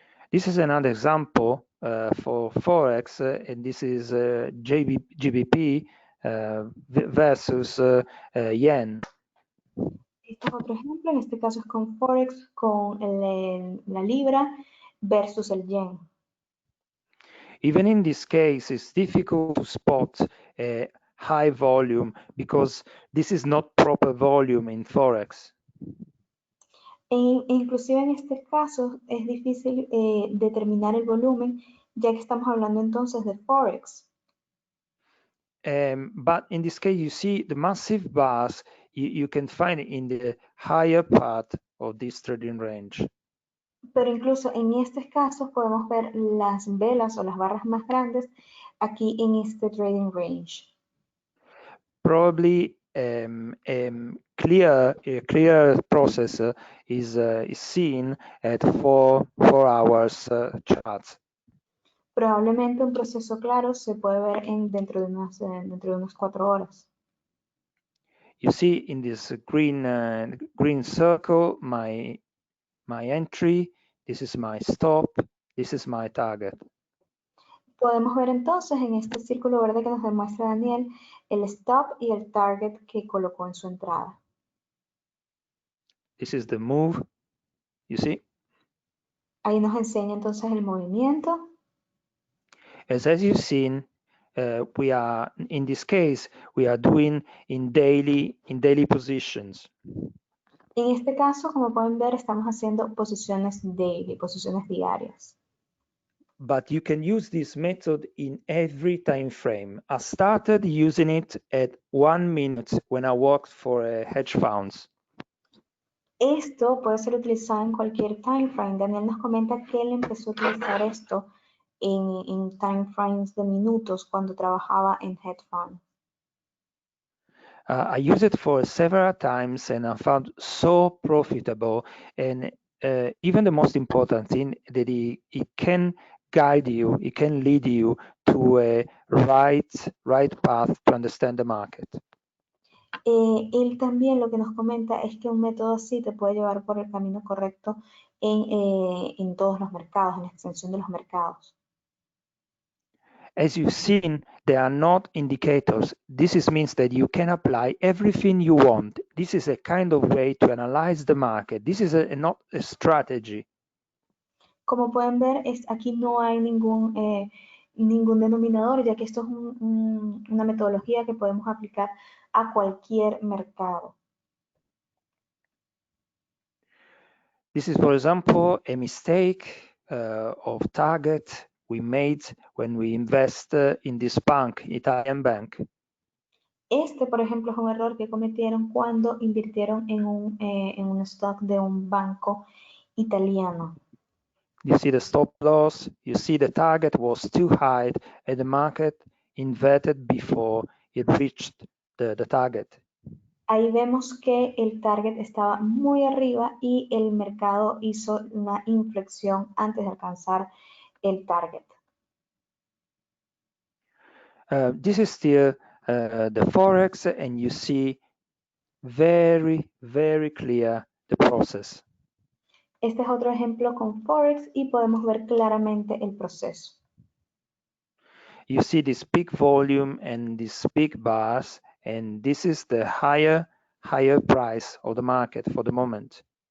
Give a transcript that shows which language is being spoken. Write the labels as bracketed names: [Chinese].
[English] This is another example for Forex, and this is GBP versus yen. [Spanish] Este es otro ejemplo, en este caso es con Forex, con la libra versus el yen. [English] Even in this case, it's difficult to spot a high volume because this is not proper volume in Forex. [Spanish] Inclusive en este caso es difícil determinar el volumen, ya que estamos hablando entonces de Forex. [English] But in this case, you see the massive bars you can find in the higher part of this trading range. [Spanish] Pero incluso en estos casos podemos ver las velas o las barras más grandes aquí en este trading range. [English] Probably a clear process is seen at four hours charts. [Spanish] Probablemente un proceso claro se puede ver dentro de unas 4 horas. [English] You see in this green circle my entry, this is my stop, this is my target. [Spanish] Podemos ver entonces en este círculo verde que nos demuestra Daniel el stop y el target que colocó en su entrada. [English] This is the move, you see. [Spanish] Ahí nos enseña entonces el movimiento. [English] As you've seen, we are in this case we are doing in daily positions. [Spanish] En este caso, como pueden ver, estamos haciendo posiciones daily, posiciones diarias. [English] But you can use this method in every time frame. I started using it at 1 minute when I worked for hedge funds. [Spanish] Esto puede ser utilizado en cualquier time frame. Daniel nos comenta que él empezó a utilizar esto en time frames de minutos cuando trabajaba en hedge fund. [English] I used it for several times and I found so profitable, and even the most important thing that it can guide you, it can lead you to a right path to understand the market. [Spanish] Él también lo que nos comenta es que un método así te puede llevar por el camino correcto en todos los mercados, en la extensión de los mercados. [English] As you've seen, there are not indicators. This means that you can apply everything you want. This is a kind of way to analyze the market. This is not a strategy. [Spanish] Como pueden ver, aquí no hay ningún denominador, ya que esto es una metodología que podemos aplicar a cualquier mercado. [English] This is, for example, a mistake of target we made when we invest in this bank, Italian bank. [Spanish] Este, por ejemplo, es un error que cometieron cuando invirtieron en un stock de un banco italiano. [English] You see the stop loss, you see the target was too high and the market inverted before it reached the target. [Spanish] Ahí vemos que el target estaba muy arriba y el mercado hizo una inflexión antes de alcanzar el target. [English] This is still the Forex, and you see very, very clear the process. [Spanish] Este es otro ejemplo con Forex y podemos ver claramente el proceso. [English] You see this big volume and these big bars, and this is the higher price of the market for the moment.